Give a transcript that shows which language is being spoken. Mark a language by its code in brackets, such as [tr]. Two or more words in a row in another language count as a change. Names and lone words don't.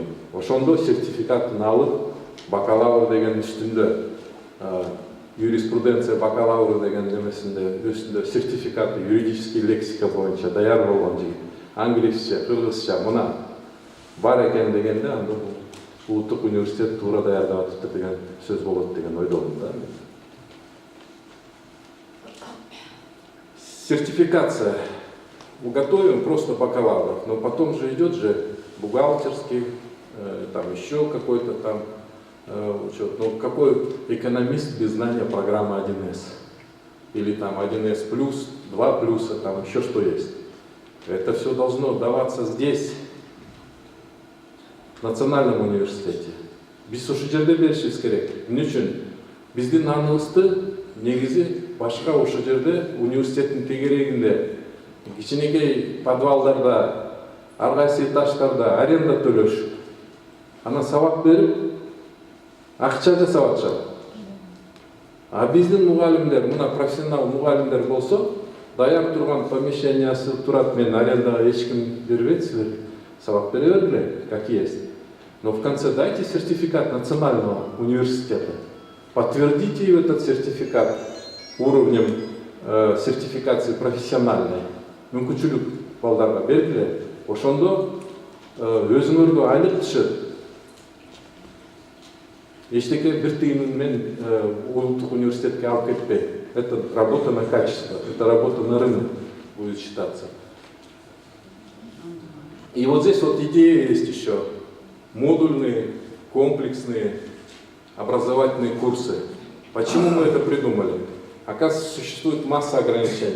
[ky] Ошондо сертификатын алып, бакалавр деген үстүндө, юриспруденция бакалавры деген немесинде үстүндө сертификаты [ru] юридический лексика [ky] боюнча даяр болгон жигит, англисче, кыргызча мына бар экен дегенде, анда бул улуттук университет туура даярдап атыптыр деген сөз болот деген ойдомун да. [ru] Сертификация. Готовим просто бакалавров, но потом же идет же бухгалтерский, там еще какой-то там учет. Ну какой экономист без знания программы 1С? Или там 1С плюс, 2 плюса, там еще что есть. Это все должно даваться здесь, в Национальном университете. [ky] Биз ошол жерде беришибиз керек. Эмне үчүн? Биздин наныбызды негизи башка ошол жерде университеттин тегерегинде кичинекей подвалдарда, ар кайсы этаждарда аренда төлөшүп, анан сабак берип, акча жасап атышат. А биздин мугалимдер, мына профессионал мугалимдер болсо, даяр турган помещениясы турат, мен арендага эчким бербейсиздер, сабак бере бергиле, [ru] как есть. Но в конце дайте сертификат национального университета. Подтвердите этот сертификат уровнем сертификации профессиональной. [ky] Мүмкүнчүлүк балдарга бергиле, ошондо өзүңөргө айлык түшөт. Эчтеке бир тыйынын мен улуттук университетке алып кетпей. [ru] Это работа на качество, это работа на рынок будет считаться. И вот здесь вот идея есть еще. Модульные, комплексные образовательные курсы. Почему мы это придумали? Оказывается, существует масса ограничений.